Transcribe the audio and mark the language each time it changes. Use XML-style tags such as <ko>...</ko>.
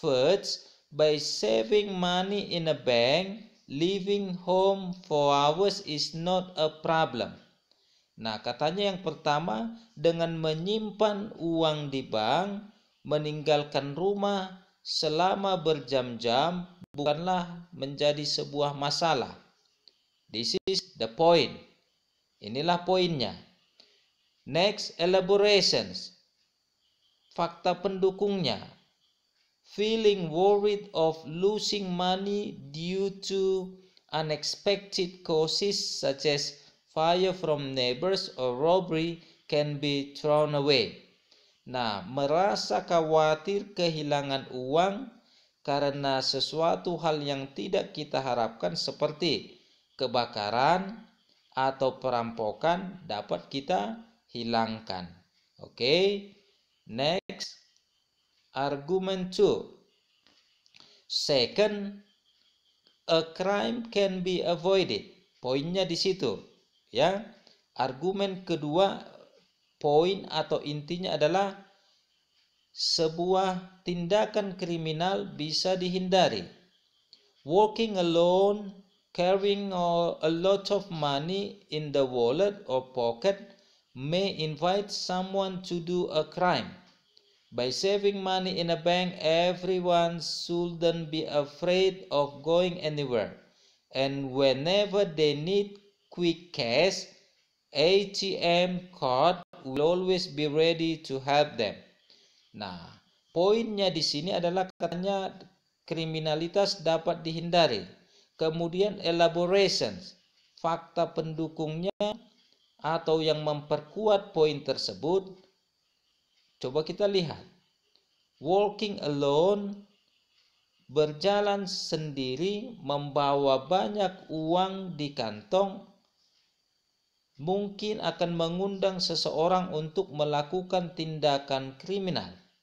<en>First, by saving money in a bank, leaving home for hours is not a problem.</en> <id>Nah, katanya yang pertama, dengan menyimpan uang di bank, meninggalkan rumah selama berjam-jam bukanlah menjadi sebuah masalah.</id> <en>This is the point.</en> <id>Inilah poinnya.</id> <en>Next, elaborations.</en> <id>Fakta pendukungnya.</id> <en>Feeling worried of losing money due to unexpected causes such as fire from neighbors or robbery can be thrown away.</en> <id>Nah, merasa khawatir kehilangan uang karena sesuatu hal yang tidak kita harapkan seperti kebakaran atau perampokan dapat kita hilangkan.</id> <en>Oke. Next. Argument 2. Second, a crime can be avoided.</en> <id>Poinnya di situ, ya. Argumen kedua, poin atau intinya adalah sebuah tindakan kriminal bisa dihindari.</id> <en>Walking alone, carrying a lot of money in the wallet or pocket may invite someone to do a crime. By saving money in a bank, everyone shouldn't be afraid of going anywhere. And whenever they need quick cash, ATM card will always be ready to help them.</en> <id>Nah, poinnya di sini adalah katanya kriminalitas dapat dihindari. Kemudian elaborations, fakta pendukungnya atau yang memperkuat poin tersebut. Coba kita lihat.</id> <en>Walking alone,</en> <id>berjalan sendiri, membawa banyak uang di kantong, mungkin akan mengundang seseorang untuk melakukan tindakan kriminal.</id>